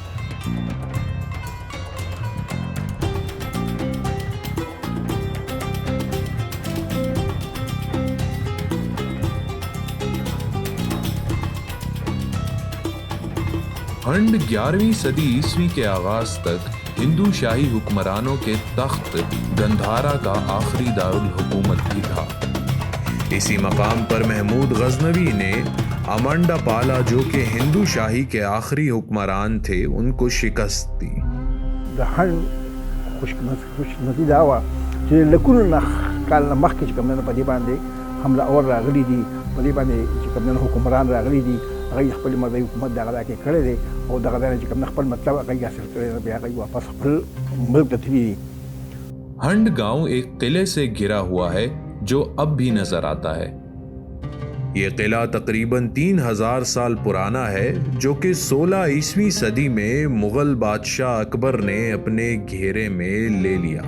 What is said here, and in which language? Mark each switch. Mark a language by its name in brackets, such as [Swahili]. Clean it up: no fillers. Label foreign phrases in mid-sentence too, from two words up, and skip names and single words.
[Urdu] ہنڈ 11ویں صدی عیسوی کے آغاز تک ہندو شاہی حکمرانوں کے تخت گندھارا کا آخری دارالحکومت بھی تھا. اسی مقام پر محمود غزنوی نے امنڈا پالا، جو کہ ہندو شاہی کے آخری حکمران تھے، ان کو شکست دی. [Pashto] खुशनसीब दावा چې لکونه کال مخکې چې کوم نه په دې باندې حمله اور راغلي دي، په دې باندې چې کوم نه حکمران راغلي دي، هغه خپل مذهبي حکومت دغه کې کړی دی او دغه ځای چې کوم خپل مطلب هغه حاصل کړی دی، بیا هغه واپس خپل ملک ته تللی دي. [Urdu] ہنڈ گاؤں ایک قلعے سے گھرا ہوا ہے جو اب بھی نظر آتا ہے. یہ قلعہ تقریباً 3000 سال پرانا ہے، جو کہ 16 عیسوی صدی میں مغل بادشاہ اکبر نے اپنے گھیرے میں لے لیا.